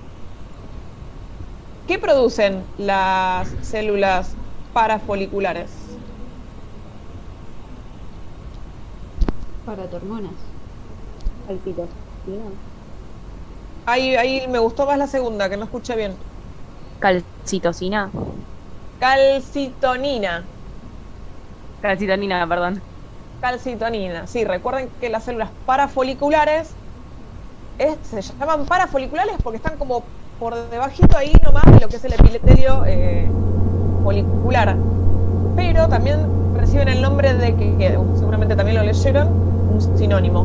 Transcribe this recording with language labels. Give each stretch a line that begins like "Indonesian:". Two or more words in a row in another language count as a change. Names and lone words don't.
Spanish: ¿Qué producen las células parafoliculares? Paratormonas. Calcitos. Ahí me gustó más la segunda, que no escuché bien. Calcitocina. Calcitonina. Calcitonina, perdón. Calcitonina. Sí, recuerden que las células parafoliculares se llaman parafoliculares porque están como por debajito ahí nomás de lo que es el epitelio folicular. Pero también reciben el nombre de que seguramente también lo leyeron, un sinónimo.